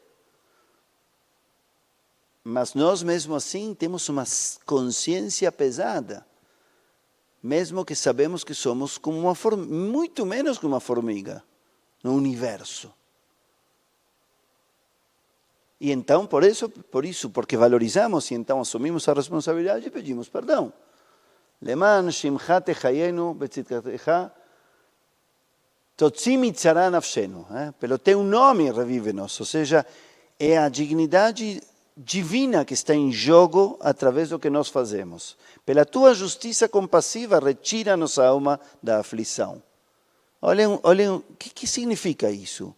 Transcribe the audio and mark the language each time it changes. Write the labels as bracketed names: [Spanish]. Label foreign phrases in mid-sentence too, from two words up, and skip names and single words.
[Portuguese] Mas nós, mesmo assim, temos uma consciência pesada. Mesmo que sabemos que somos como uma formiga, muito menos que uma formiga no universo. E então, por isso, porque valorizamos e então assumimos a responsabilidade e pedimos perdão. [Hebrew] למען שמך תחיינו בצדקתך תוציא מצרה נפשנו. [Portuguese] Pelo teu nome revive-nos. Ou seja, é a dignidade divina que está em jogo através do que nós fazemos. Pela tua justiça compassiva, retira nossa alma da aflição. Olhem, o que significa isso?